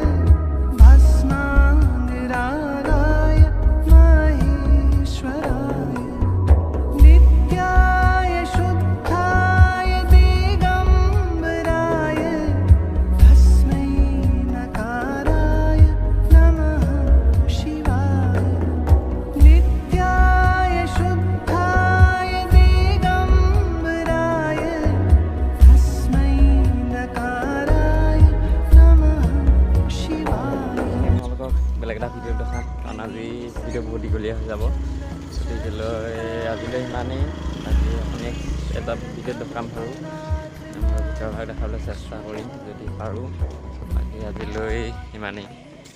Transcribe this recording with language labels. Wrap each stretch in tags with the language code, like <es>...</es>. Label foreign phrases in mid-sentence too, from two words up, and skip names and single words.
<sa>भस्माङ्गरागाय महेश्वराय नित्याय शुद्धाय दिगम्बराय तस्मै नकाराय नमः शिवाय नित्याय शुद्धाय दिगम्बराय तस्मै नकाराय नमः शिवाय</sa> <as>আপোনালোকক বেলেগ এটা ভিডিঅ' দেখাম কাৰণ আজি ভিডিঅ' বহুত দীঘলীয়া হৈ যাব গতিকেলৈ আজিলৈ সিমানেই বাকী নেক্সট এটা ভিডিঅ'ত দেখাম পাৰোঁ ভিতৰৰ ভাগ দেখাবলৈ চেষ্টা কৰিম যদি পাৰোঁ বাকী আজিলৈ সিমানেই</as>